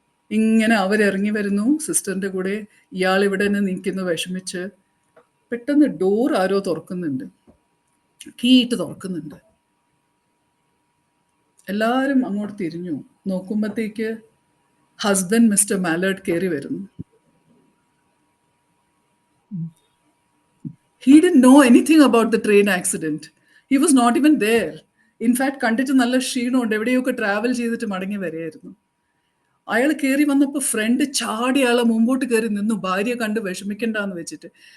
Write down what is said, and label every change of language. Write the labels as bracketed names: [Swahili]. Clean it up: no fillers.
[Malayalam] ഇങ്ങനെ അവരിറങ്ങി വരുന്നു സിസ്റ്ററിൻ്റെ കൂടെ, ഇയാൾ ഇവിടെ തന്നെ നിൽക്കുന്നു വിഷമിച്ച്. പെട്ടെന്ന് ഡോർ ആരോ തുറക്കുന്നുണ്ട്, കീ ഇട്ട് തുറക്കുന്നുണ്ട്. എല്ലാവരും അങ്ങോട്ട് തിരിഞ്ഞു നോക്കുമ്പോഴത്തേക്ക് ഹസ്ബൻഡ് മിസ്റ്റർ മാലേർഡ് കയറി വരുന്നു. [English] He didn't know anything about the train accident. He was not even there. In fact, [Malayalam] കണ്ടിട്ട് നല്ല ക്ഷീണമുണ്ട്, എവിടെയൊക്കെ ട്രാവൽ ചെയ്തിട്ട് മടങ്ങി വരികയായിരുന്നു. അയാൾ കയറി വന്നപ്പോൾ ഫ്രണ്ട് ചാടി അയാളെ മുമ്പോട്ട് കയറി നിന്നു, ഭാര്യ കണ്ട് വിഷമിക്കണ്ടെന്ന് വെച്ചിട്ട്.